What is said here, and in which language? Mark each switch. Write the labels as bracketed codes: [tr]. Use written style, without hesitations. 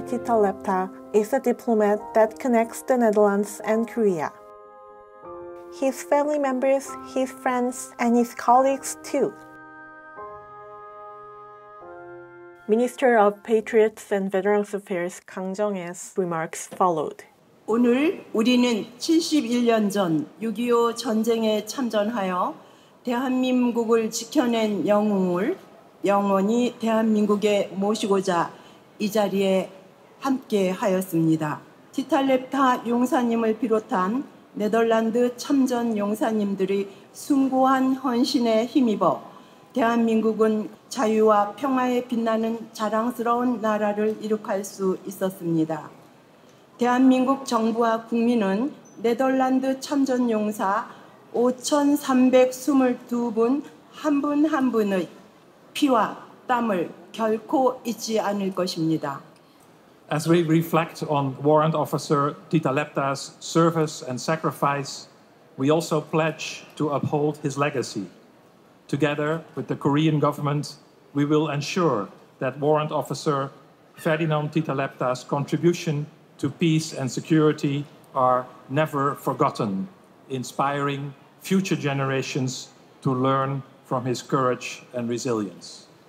[en] Tita Lepta is a diplomat that connects the Netherlands and Korea. His family members, his friends, and his colleagues too. Minister of Patriots and Veterans Affairs Kang Jong-a's remarks followed. [ko] 오늘 우리는 71년 전 6.25 전쟁에 참전하여 대한민국을 지켜낸 영웅을 영원히 대한민국에 모시고자 이 자리에 함께 하였습니다. 티탈렙타 용사님을 비롯한 네덜란드 참전 용사님들이 숭고한 헌신에 힘입어 대한민국은 자유와 평화에 빛나는 자랑스러운 나라를 이룩할 수 있었습니다. 대한민국 정부와 국민은 네덜란드 참전 용사 5,322분 한 분 한 분의 피와 땀을 결코 잊지 않을 것입니다. [en] As we reflect on Warrant Officer Tita Lepta's service and sacrifice, we also pledge to uphold his legacy. Together with the Korean government, we will ensure that Warrant Officer Ferdinand Tita Lepta's contribution to peace and security are never forgotten, inspiring future generations to learn from his courage and resilience.